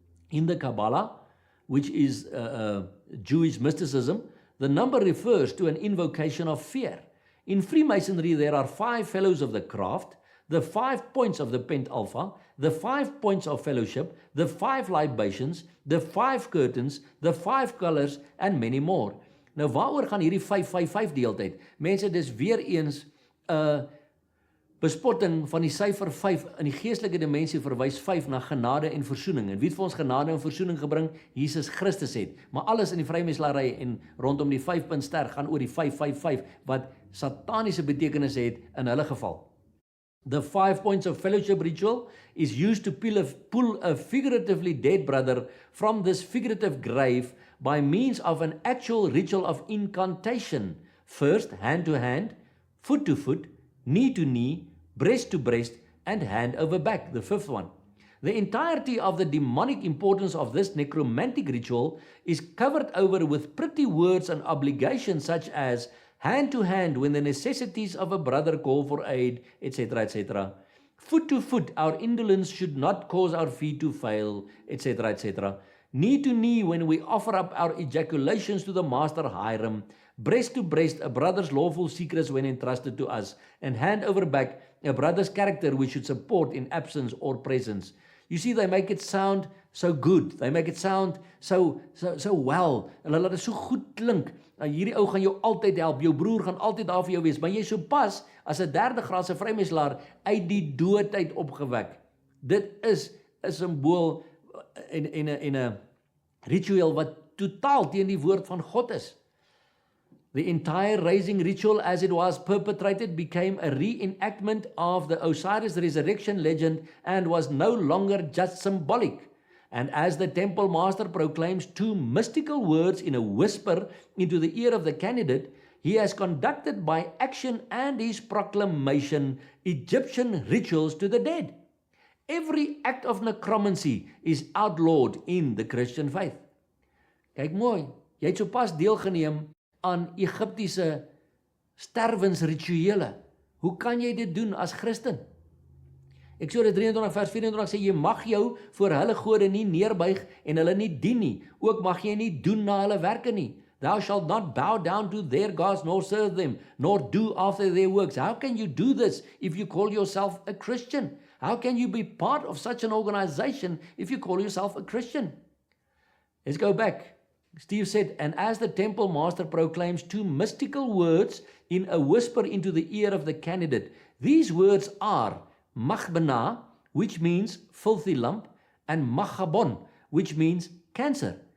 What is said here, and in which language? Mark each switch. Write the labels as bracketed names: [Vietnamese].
[English] In the Kabbalah, which is Jewish mysticism, the number refers to an invocation of fear. In Freemasonry, there are 5 fellows of the craft, the 5 points of the pentalpha, the 5 points of fellowship, the 5 libations, the 5 curtains, the 5 colors, and many more. [Afrikaans] Nou, waaroor gaan hierdie 555 die hele tyd? Mense, dis weer eens bespotting van die syfer 5 in die geestelike dimensie verwys 5 na genade en versoening. En wie het vir ons genade en versoening gebring? Jesus Christus het. Maar alles in die vrymeslaery en rondom die 5-punt ster gaan oor die 555 wat sataniese betekenis het in hulle geval. [English] The 5 points of fellowship ritual is used to pull a figuratively dead brother from this figurative grave by means of an actual ritual of incantation. First, hand to hand, foot to foot, knee to knee, breast to breast, and hand over back, the 5th one. The entirety of the demonic importance of this necromantic ritual is covered over with pretty words and obligations such as hand to hand when the necessities of a brother call for aid, etc., etc. Foot to foot, our indolence should not cause our feet to fail, etc., etc. Knee to knee when we offer up our ejaculations to the master Hiram. Breast to breast, a brother's lawful secrets when entrusted to us. And hand over back, a brother's character we should support in absence or presence. You see, they make it sound so good. They make it sound so well. [Afrikaans] En hulle laat dit so goed klink. Hierdie ou gaan jou altyd help. Jou broer gaan altyd daar vir jou wees. Maar jy so pas as 'n 3de graadse vrymeslaer uit die dood uit opgewek. Dit is 'n simbool en 'n ritueel wat totaal teen die woord van God is. [English] The entire raising ritual as it was perpetrated became a reenactment of the Osiris resurrection legend and was no longer just symbolic. And as the temple master proclaims 2 mystical words in a whisper into the ear of the candidate, he has conducted by action and his proclamation Egyptian rituals to the dead. Every act of necromancy is outlawed in the Christian faith. [Afrikaans] Kyk mooi, jy het sopas deelgeneem aan Egiptiese sterwensrituele. Hoe kan jy dit doen as Christen? Eksodus 23 vers 24 sê, jy mag jou voor hulle gode nie neerbuig en hulle nie dien nie. Ook mag jy nie doen na hulle werke nie. [English] Thou shalt not bow down to their gods, nor serve them, nor do after their works. How can you do this if you call yourself a Christian? How can you be part of such an organization if you call yourself a Christian? Let's go back. Steve said, and as the temple master proclaims 2 mystical words in a whisper into the ear of the candidate, these words are Machbana, which means filthy lump, and Machabon, which means cancer.